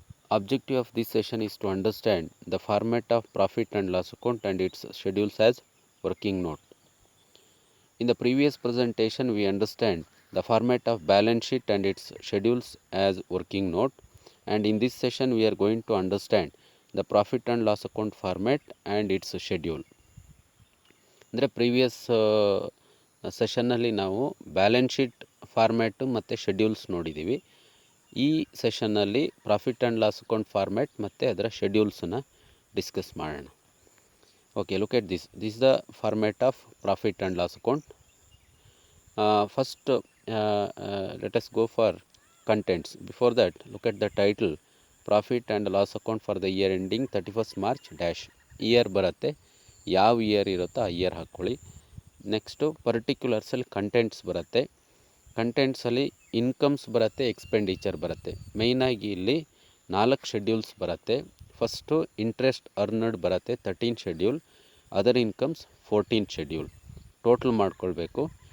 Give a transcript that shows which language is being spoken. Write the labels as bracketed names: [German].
[English] Objective of this session is to understand the format of profit and loss account and its schedules as working note. In the previous presentation, we understand the format of balance sheet and its schedules as working note, and in this session we are going to understand the profit and loss account format and its schedule. [Kannada] ಅಂದರೆ previous ಸೆಷನ್ನಲ್ಲಿ ನಾವು balance sheet format ಮತ್ತು schedules ನೋಡಿದ್ದೀವಿ. ಈ ಸೆಷನ್ನಲ್ಲಿ profit and loss account format ಮತ್ತು ಅದರ ಶೆಡ್ಯೂಲ್ಸನ್ನು discuss ಮಾಡೋಣ. [English] Okay, look at this. This is the format of profit and loss account. First, let us go for contents. Before that, look at the title, Profit and Loss Account for the year ending 31st March dash. [Kannada] Year ಬರುತ್ತೆ, ಯಾವ year ಇರುತ್ತೋ ಆ year ಹಾಕ್ಕೊಳ್ಳಿ. Next ಪರ್ಟಿಕ್ಯುಲರ್ಸಲ್ಲಿ contents ಬರುತ್ತೆ. ಕಂಟೆಂಟ್ಸಲ್ಲಿ incomes ಬರುತ್ತೆ, expenditure ಬರುತ್ತೆ. ಮೇಯ್ನಾಗಿ ಇಲ್ಲಿ 4 ಶೆಡ್ಯೂಲ್ಸ್ ಬರುತ್ತೆ. ಫಸ್ಟು ಇಂಟ್ರೆಸ್ಟ್ ಅರ್ನಡ್ ಬರುತ್ತೆ 13 schedule, other incomes 14 schedule. Total ಮಾಡ್ಕೊಳ್ಬೇಕು.